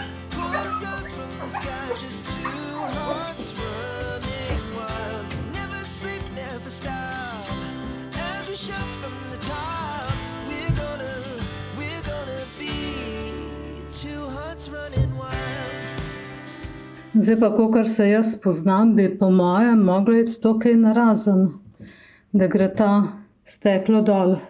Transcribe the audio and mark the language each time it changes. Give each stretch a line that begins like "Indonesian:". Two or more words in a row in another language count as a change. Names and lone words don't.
English: Pulls dust from the sky, just 2 hearts running wild. Never sleep, never stop. As we shout from the top, we're gonna be 2 hearts running wild.
Slovenian: Zdaj pa, kakor se jaz poznam, bi po mojem mogla iti to kaj narazen, da gre ta steklo dol.